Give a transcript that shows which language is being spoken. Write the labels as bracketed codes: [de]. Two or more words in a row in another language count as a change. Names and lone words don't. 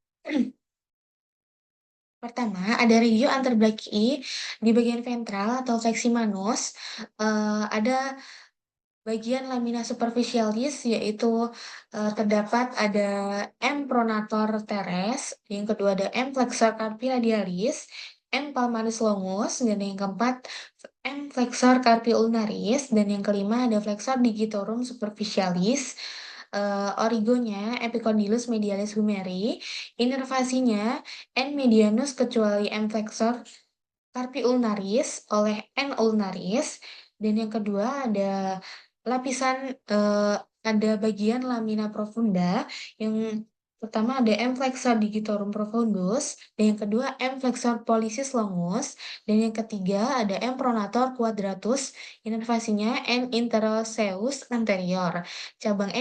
[id] Pertama, ada regio anterbrachii di bagian ventral atau fleksi manus. Ada bagian lamina superficialis, yaitu terdapat ada M. pronator teres, yang kedua ada M. flexor carpi radialis, M. palmaris longus, dan yang keempat M. flexor carpi ulnaris, dan yang kelima ada flexor digitorum superficialis, origonya epicondylus medialis humeri, inervasinya N. medianus kecuali M. flexor carpi ulnaris oleh N. ulnaris, dan yang kedua ada Lapisan, ada bagian lamina profunda yang pertama ada M. flexor digitorum profundus, dan yang kedua M. flexor pollicis longus, dan yang ketiga ada M. pronator quadratus, inervasinya N. interosseus anterior, cabang N.